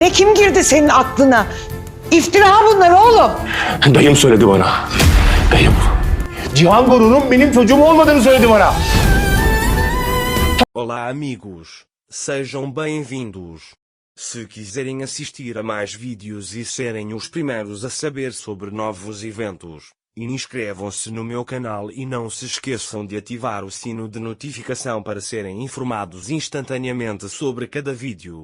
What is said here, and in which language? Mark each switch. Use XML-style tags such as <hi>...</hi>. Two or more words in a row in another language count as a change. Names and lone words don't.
<tr>Ne kim girdi senin aklına? İftira bunlar oğlum. Dayım söyledi bana. Dayım. Cihan Gorur'un benim çocuğum olmadığını söyledi bana.</tr> <pt>Olá amigos, sejam bem-vindos. Se quiserem assistir a mais vídeos e serem os primeiros a saber sobre novos eventos, inscrevam-se no meu canal e não se esqueçam de ativar o sino de notificação para serem informados instantaneamente sobre cada vídeo.</pt>